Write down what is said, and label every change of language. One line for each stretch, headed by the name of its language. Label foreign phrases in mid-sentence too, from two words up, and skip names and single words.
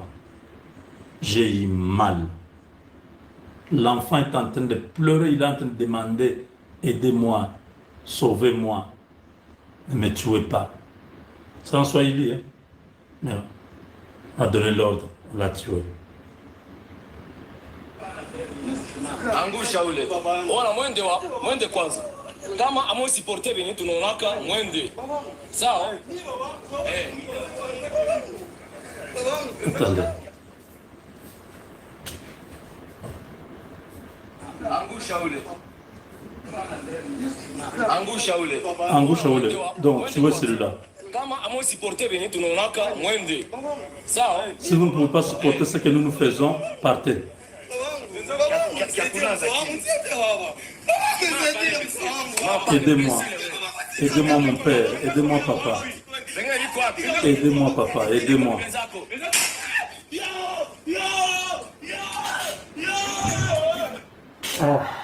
French: J'ai eu mal. L'enfant est en train de pleurer, il est en train de demander « Aidez-moi, sauvez-moi, ne me tuez pas ». C'est en Swahili, hein? Mais on a donné l'ordre, on l'a tué.
Swahili: Angusha ule. Wala mwende kwanza. Kama amo supporter venye tunaonaka mwende. Sawa?
French: Attendez.
Swahili: Angusha ule. Angusha ule.
French: Donc, tu vois celui-là.
Swahili: Kama amo supporter venye tunaonaka mwende. Sawa?
French: Si vous ne pouvez pas supporter ce que nous faisons, partez. Aidez-moi. Aidez-moi mon père. Aidez-moi papa. Aidez-moi papa. Aidez-moi. Oh.